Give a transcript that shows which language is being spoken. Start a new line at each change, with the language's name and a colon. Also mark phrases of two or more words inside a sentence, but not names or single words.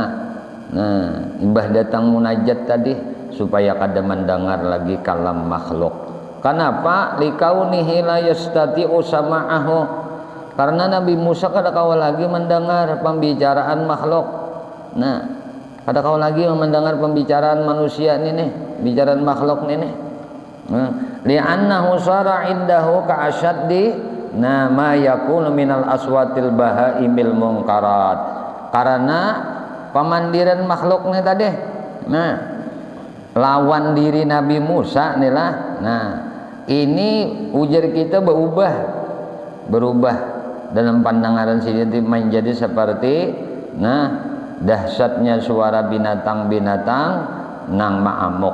Banjar: Nah imbah datang munajat tadi supaya kada mendengar lagi kalam makhluk. Kenapa?
Arabic: لكونه لا يستطيع سماعه,
Banjar: karena Nabi Musa kada kau lagi mendengar pembicaraan makhluk. Nah, kada kau lagi mendengar pembicaraan manusia ini, bicaraan makhluk ini.
Arabic: لأنه صار عنده كأشد ما يكون من الأصوات البهائم المنكرات.
Banjar: Karena pemandiran makhluk nih tadi. Nah, lawan diri Nabi Musa nih lah. Nah, ini ujar kita berubah dalam pandangan sidin menjadi seperti dahsyatnya suara binatang-binatang nang ma'amuk.